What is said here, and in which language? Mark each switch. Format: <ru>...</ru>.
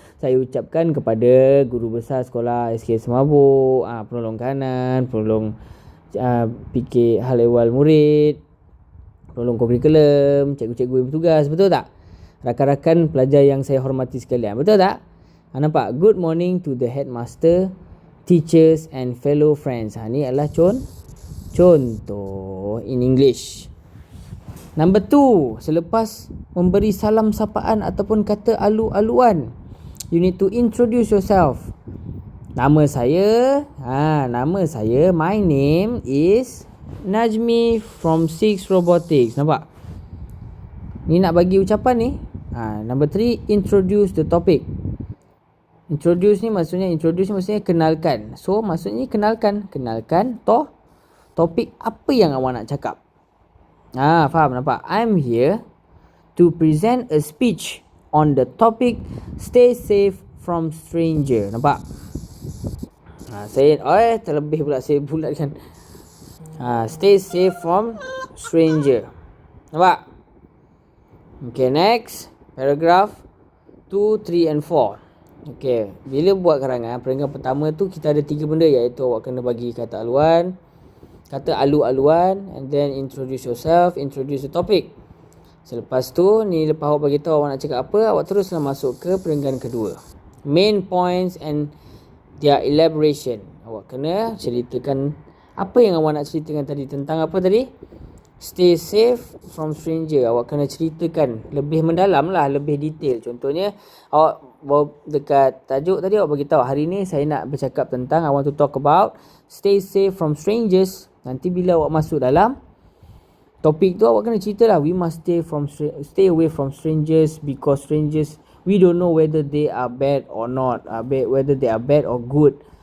<ms>Saya ucapkan kepada guru besar sekolah SK Semabuk, penolong kanan, penolong fikir hal ehwal murid, penolong kurikulum, cikgu-cikgu yang bertugas, betul tak? Rakan-rakan pelajar yang saya hormati sekalian, betul tak? Nampak?</ms> <en>Good morning to the headmaster, teachers and fellow friends.</en> <ms>Ni adalah contoh</ms> <en>in English. Number 2,</en> <ms>selepas memberi salam sapaan ataupun kata alu-aluan,</ms> <en>you need to introduce yourself.</en> <ms>Nama saya,</ms> <en>my name is Najmi from 6 Robotics.</en> <ms>Nampak? Ni nak bagi ucapan ni.</ms> <en>Number 3, introduce the topic.</en> <ms>Introduce ni maksudnya kenalkan. So, maksudnya kenalkan topik apa yang awak nak cakap. Faham, nampak?</ms> <en>I'm here to present a speech on the topic stay safe from stranger.</en> <ms>Nampak? Saya terlebih pula saya bulatkan.</ms> <en>Stay safe from stranger.</en> <ms>Nampak?</ms> <en>Okay, next. Paragraph 2, 3 and 4.</en> <ms>Okay, bila buat karangan, peringkat pertama tu kita ada 3 benda, iaitu awak kena bagi kata alu-aluan,</ms> <en>and then introduce yourself, introduce the topic.</en> <ms>Selepas tu, ni lepas awak bagi tahu awak nak cakap apa, awak teruslah masuk ke peringkat kedua.</ms> <en>Main points and their elaboration.</en> <ms>Awak kena ceritakan apa yang awak nak ceritakan tadi. Tentang apa tadi?</ms> <en>Stay safe from stranger.</en> <ms>Awak kena ceritakan lebih mendalam lah, lebih detail. Contohnya, awak bawa dekat tajuk tadi, awak bagi tahu hari ni saya nak bercakap tentang,</ms> <en>I want to talk about stay safe from strangers.</en> <ms>Nanti bila awak masuk dalam topik tu, awak kena cerita lah,</ms> <en>we must stay away from strangers because strangers, we don't know whether they are bad or not, whether they are bad or good.</en>